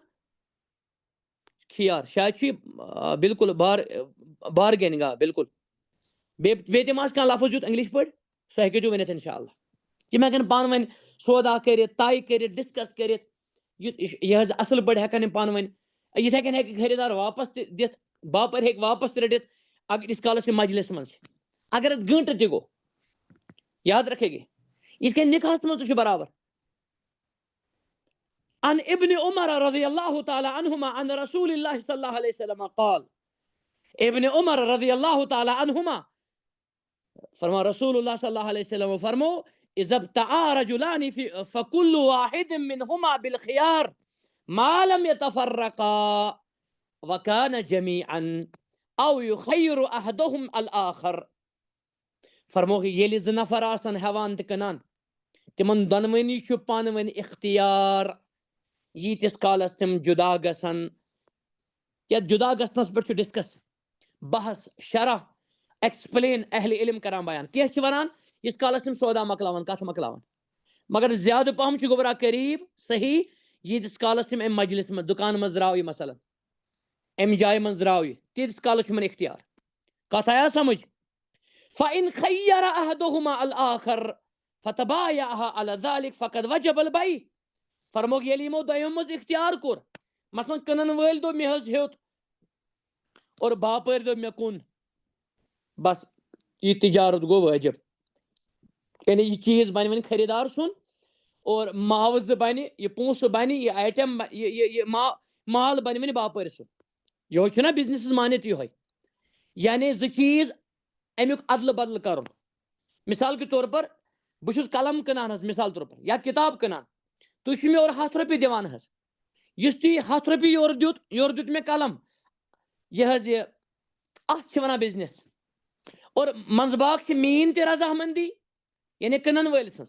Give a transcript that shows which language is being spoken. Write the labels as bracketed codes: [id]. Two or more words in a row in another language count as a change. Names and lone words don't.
[ks] خیار شاید چھُ یہِ بالکل بارگینِنگ آ بالکل بیٚیہِ تہِ ما آسہِ کانٛہہ لفظ یُتھ انگلش پٲٹھۍ سُہ ہیٚکِو تُہۍ ؤنِتھ انشاء اللہ یِم ہٮ۪کن پانہٕ ؤنۍ سودا کٔرِتھ طے کٔرِتھ ڈسکس کٔرِتھ یہِ حظ اصل پٲٹھۍ ہٮ۪کن یِم پانہٕ ؤنۍ یِتھے کٔنۍ ہٮ۪کہِ خریٖدار واپس تہِ دِتھ باپٲرۍ ہٮ۪کہِ واپس تہِ رٔٹِتھ اگر یِتھِس کالس یہِ مجلس منٛز چھِ اگر اتھ گٲنٛٹہٕ تہِ گوٚو [ur] یاد رکھے گے [ks] یِتھ کٔنۍ نکاحس منٛز تہِ چھُ برابر [ar] عن ابن عمر رضی اللہ تعالیٰ عنہما عن رسول اللہ صلی اللہ علیہ وسلم قال ابن عمر رضی اللہ تعالیٰ عنہما فرما رسول اللہ صلی اللہ علیہ وسلم فرمو اذا ابتعا رجلان فكل واحد منهما بالخيار ما لم يتفرقا وكان جميعا او يخير احدهم الاخر. [ks] فرموک ییٚلہِ زٕ نفر آسن ہٮ۪وان تہٕ کٕنان تِمن دۄنوٕنی چھُ پانہٕ ؤنۍ اختیار ییٖتِس کالس تِم جدا گژھن. یتھ جدا گژھنس پٮ۪ٹھ چھُ ڈسکس بحث شرح ایکسپلین اہل علم کران بیان. کینٛہہ چھِ ونان یِتھ کالس تِم سودا مۄکلاون کتھ مۄکلاون، مگر زیادٕ پہم چھُ گوبرا قریب صحیح ییٖتِس کالس تِم امہِ مجلس منٛز دُکان منٛز درٛاو یہِ مثلاً امہِ جایہِ منٛز درٛاو یہِ تیٖتِس کالس چھُ یِمن اختیار. کتھ آیا سمجھ؟ [ar] فَإِنْ خَيَّرَ أَحَدُهُمَا الْآخَرَ فَتَبَايَعَ عَلَى ذَلِكَ فَقَدْ وَجَبَ الْبَيْعُ. [ks] فرموک ییٚلہِ یِمو دۄیو منٛز اختیار کوٚر، مثلاً کٕنن وٲلۍ دوٚپ مےٚ حظ ہیوٚت اور باپٲرۍ دوٚپ مےٚ کُن، بس یہِ تجارت گوٚو وٲجب. یعنی یہِ چیٖز بنہِ وۄنۍ خریدار سُنٛد اور معاوضہٕ بنہِ، یہِ پونٛسہٕ بنہِ، یہِ آیٹم یہِ مال بنہِ وۄنۍ باپٲرۍ سُنٛد. یِہوے چھُنہ بِزنِسس مانِتھ یِہوے. یعنی زٕ چیٖز امیُک ادلہٕ بدلہٕ کرُن. [ur] مثال کے طور پر [ks] بہٕ چھُس قلم کٕنان حظ مثال طور پر یا کِتاب کٕنان، تُہۍ چھِو مےٚ اورٕ 100 رۄپیہِ دِوان حظ. یُس تُہۍ 100 رۄپیہِ یورٕ دیُت مےٚ قلم، یہِ حظ یہِ اتھ چھِ ونان بِزنِس. اور منٛزٕ باغ چھِ میٲنۍ تہِ رضامندی یعنی کٕنن وٲلۍ سٕنٛز.